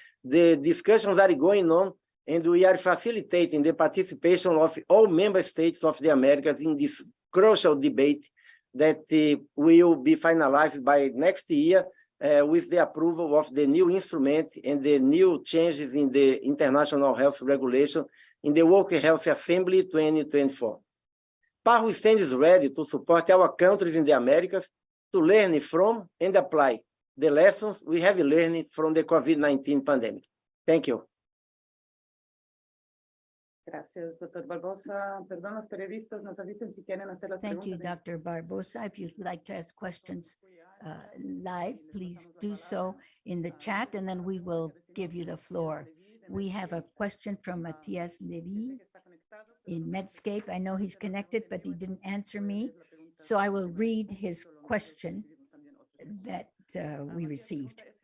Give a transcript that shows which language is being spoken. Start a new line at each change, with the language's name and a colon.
English: The discussions are going on, and we are facilitating the participation of all member states of the Americas in this crucial debate that will be finalized by next year with the approval of the new instrument and the new changes in the international health regulation in the World Health Assembly 2024. PAHO stands ready to support our countries in the Americas to learn from and apply the lessons we have learned from the COVID-19 pandemic. Thank you.
Spanish: Gracias, Dr. Barbosa. Perdón, los periodistas nos avisen si quieren hacer las
English: Thank you,
Spanish: preguntas.
English: Dr. Barbosa. If you'd like to ask questions live, please do so in the chat, and then we will give you the floor. We have a question from Matias Levy in Medscape. I know he's connected, but he didn't answer me. So I will read his question that we received.